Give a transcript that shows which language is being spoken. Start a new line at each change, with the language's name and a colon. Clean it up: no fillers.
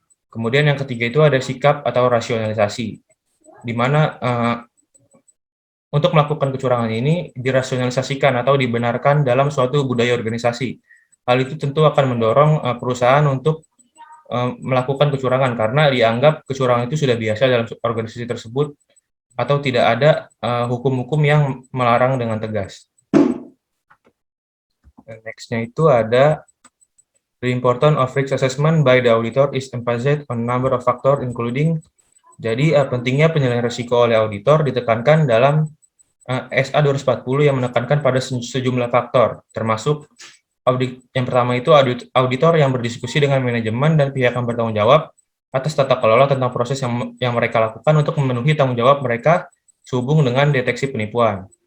Indonesian: Kemudian yang ketiga itu ada sikap atau rasionalisasi, di mana untuk melakukan kecurangan ini dirasionalisasikan atau dibenarkan dalam suatu budaya organisasi. Hal itu tentu akan mendorong perusahaan untuk melakukan kecurangan karena dianggap kecurangan itu sudah biasa dalam organisasi tersebut atau tidak ada hukum-hukum yang melarang dengan tegas. Next-nya itu ada
English: the importance of risk assessment by the auditor is emphasized on number of factors including.
Indonesian: Jadi pentingnya penilaian risiko oleh auditor ditekankan dalam SA 240 yang menekankan pada sejumlah faktor, termasuk yang pertama itu auditor yang berdiskusi dengan manajemen dan pihak yang bertanggung jawab atas tata kelola tentang proses yang mereka lakukan untuk memenuhi tanggung jawab mereka sehubung dengan deteksi penipuan.